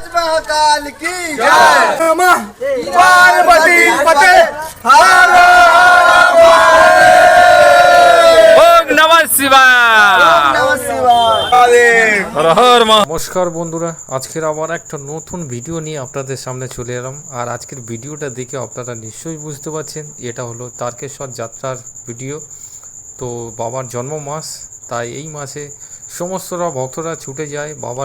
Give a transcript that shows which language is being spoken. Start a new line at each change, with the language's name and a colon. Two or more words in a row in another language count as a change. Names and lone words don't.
Hindi: महाकाल की जय।
Sanskrit: पार्वती पते हर नमः शिवाय।
Bangla: নমস্কার বন্ধুরা, আজকের আবার একটা নতুন ভিডিও নিয়ে আপনাদের সামনে চলে এলাম। আর আজকের ভিডিওটা দেখে আপনারা নিশ্চয়ই বুঝতে পারছেন এটা হলো তারকেশ্বর যাত্রার ভিডিও। তো বাবার জন্ম মাস, তাই এই মাসে সমস্তরা ভক্তরা ছুটে যায় বাবার